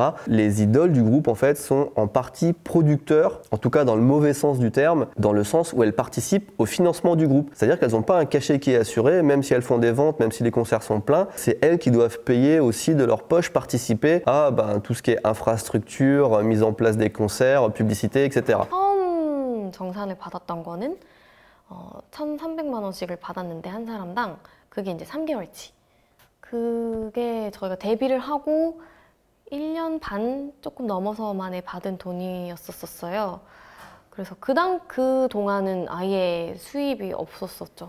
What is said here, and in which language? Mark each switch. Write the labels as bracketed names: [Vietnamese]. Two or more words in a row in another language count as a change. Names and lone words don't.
[French] Les idoles du groupe en fait sont en partie producteurs, en tout cas dans le mauvais sens du terme, dans le sens où elles participent au financement du groupe. C'est-à-dire qu'elles n'ont pas un cachet qui est assuré, même si elles font des ventes, même si les concerts sont pleins, c'est elles qui doivent payer aussi de leur poche, participer à tout ce qui est infrastructure, mise en place des concerts, publicité, etc. [Korean] 처음 정산을 받았던 거는 1,300만 원씩을 받았는데 한 사람당 그게 이제 3개월치. 그게 저희가 데뷔를 하고 1년 반 조금 넘어서 만에 받은 돈이었었어요. 그래서 그 동안은 아예 수입이 없었었죠.